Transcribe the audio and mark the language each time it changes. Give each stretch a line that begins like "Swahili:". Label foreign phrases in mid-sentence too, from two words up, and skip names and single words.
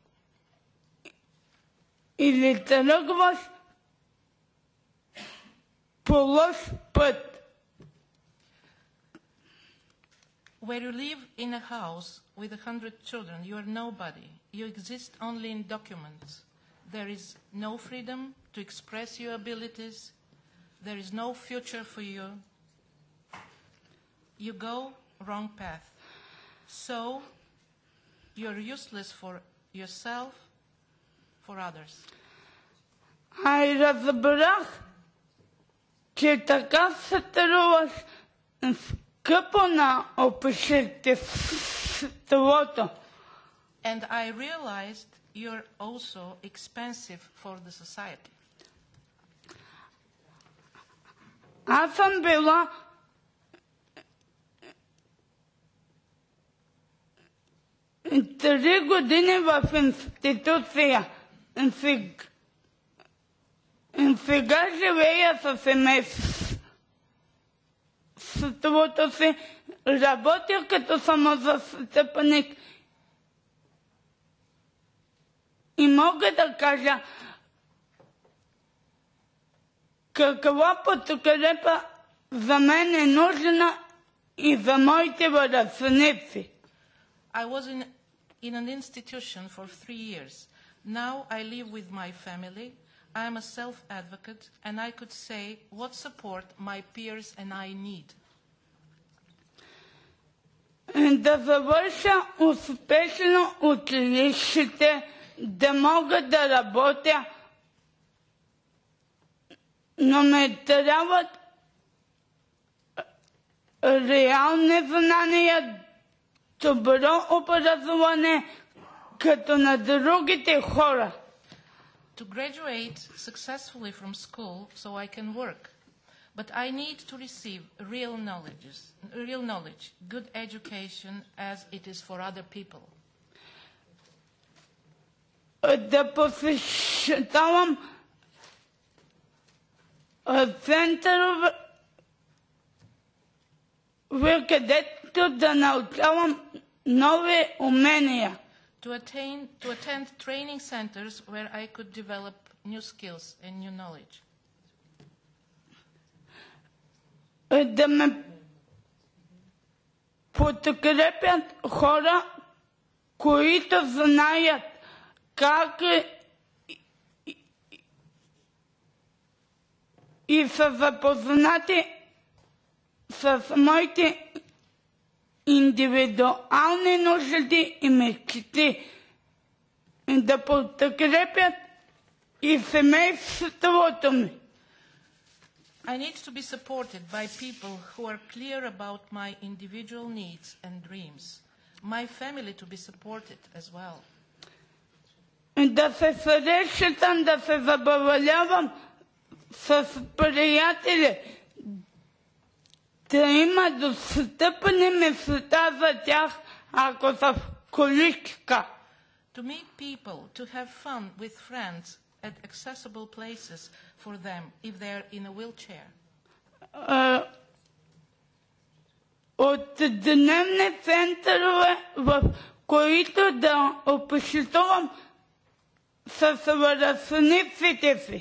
Bulgarian: Или тръгваш по лош път.
English: Where you live in a house with 100 children, you are nobody. You exist only in documents. There is no freedom to express your abilities. There is no future for you. You go wrong path. So you're useless for yourself, for others.
Bulgarian: Ай, разбрах, че така се струваш скъпо на обществото.
English: And I realized you're also expensive for the society.
Bulgarian: Аз съм била три години в институция. Сега живея със семейството си, работя като самозастъпник и мога да кажа каква подкрепа за мен е нужна и за моите връстници.
English: I was in an institution for 3 years. Now I live with my family. I am a self-advocate, and I could say what support my peers and I need.
Bulgarian: Да завърша успешно училище, да мога да работя, но ме трябват реални знания, добро образование, като на другите хора.
English: To graduate successfully from school so I can work. But I need to receive real knowledge, good education as it is for other people.
Bulgarian: Да посещавам центрове, където да научавам нови умения.
English: To attend training centers where I could develop new skills and new knowledge.
Bulgarian: Да ме подкрепят хора, които знаят как и са запознати с моите индивидуални нужди и мечти, да подкрепят и семейството ми.
English: I need to be supported by people who are clear about my individual needs and dreams. My family to be supported as well.
Bulgarian: Да се срещам, да се забавлявам с приятели, да има достъпни места за тях, ако са в количка.
English: To meet people, to have fun with friends at accessible places for them if they're in a wheelchair.
Bulgarian: От дневни центрове, в които да общувам с връстниците си.